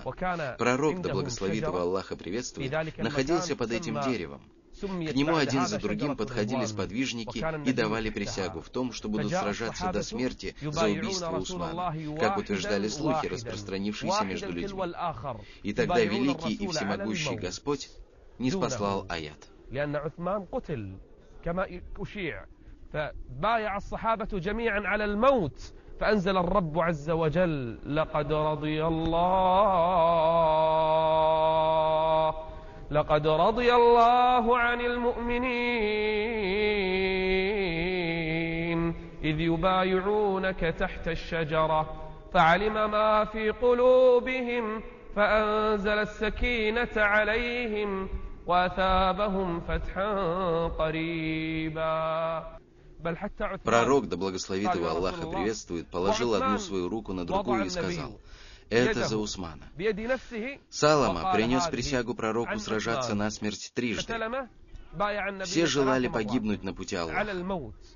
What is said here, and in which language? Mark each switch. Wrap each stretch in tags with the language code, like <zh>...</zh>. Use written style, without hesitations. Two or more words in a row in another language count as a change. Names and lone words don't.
<ru>Пророк, да благословит его Аллах и приветствует, находился под этим деревом. К нему один за другим подходили сподвижники и давали присягу в том, что будут сражаться до смерти за убийство Усмана, как утверждали слухи, распространившиеся между людьми. И тогда великий и всемогущий Господь ниспослал аят.</ru> <ar>فأنزل الرب عز وجل لقد رضي الله عن المؤمنين إذ يبايعونك تحت الشجرة فعلم ما في قلوبهم فأنزل السكينة عليهم وأثابهم فتحا قريبا.</ar> <ru>Пророк, да благословит его Аллах и приветствует, положил одну свою руку на другую и сказал: «Это за Усмана». Салама принес присягу пророку сражаться насмерть трижды. Все желали погибнуть на пути Аллаха.</ru>